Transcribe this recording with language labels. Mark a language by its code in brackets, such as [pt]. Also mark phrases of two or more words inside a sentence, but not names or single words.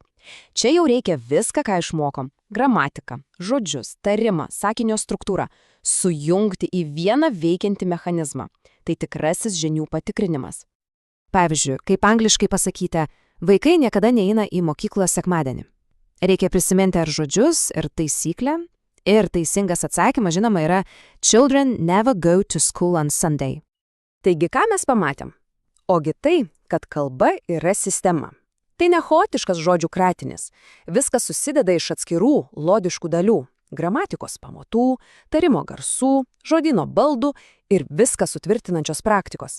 [lt] Čia jau reikia viską, ką išmokom – gramatiką, žodžius, tarimą, sakinio struktūrą – sujungti į vieną veikiantį mechanizmą. Tai tikrasis žinių patikrinimas. Pavyzdžiui, kaip angliškai pasakyti, vaikai niekada neina į mokyklą sekmadienį. Reikia prisiminti ar žodžius, ir taisyklę. Ir teisingas atsakymas, žinoma, yra [en] Children never go to school on Sunday. [lt] Taigi, ką mes pamatėm? Ogi tai, kad kalba yra sistema. Tai ne chaotiškas žodžių kratinis. Viskas susideda iš atskirų logiškų dalių – gramatikos pamatų, tarimo garsų, žodyno baldų ir viską sutvirtinančios praktikos.